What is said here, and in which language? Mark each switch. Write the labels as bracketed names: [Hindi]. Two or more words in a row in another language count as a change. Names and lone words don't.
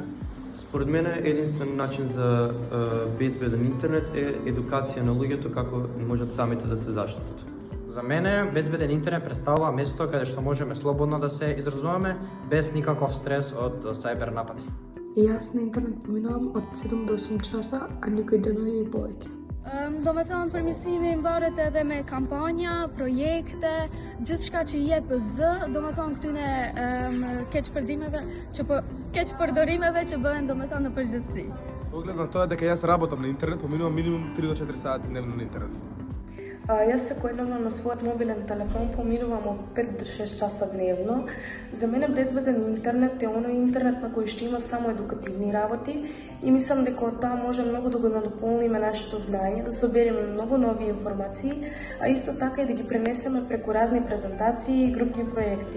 [Macedonian] Според мене единствен начин за безбеден интернет е едукација на луѓето како можат самите да се заштитат. За мене безбеден интернет представува место каде што можеме слободно да се изразуваме без никаков стрес од сајбер напади. Јас на интернет поминувам од 7 до 8 часа, а некои денови и повеќе. [Albanian] Do me thonë përmirësimi mbaret edhe me kampanja, projekte, gjithçka që jep zë, do me thonë këtyne keqpërdorimeve që bëhen do me thonë në përgjithësi. [Macedonian] Со оглед на тоа дека јас работам на интернет, поминувам минимум 3 до 4 сати дневно на интернет. Јас секојдневно на својот мобилен телефон поминувам од 5 до 6 часа дневно. За мене безбеден интернет е оној интернет на кој што има само едукативни работи и мислам дека од тоа може многу да го надополниме нашето знаење, да собереме многу нови информации, а исто така и да ги пренесеме преку разни презентации и групни проекти.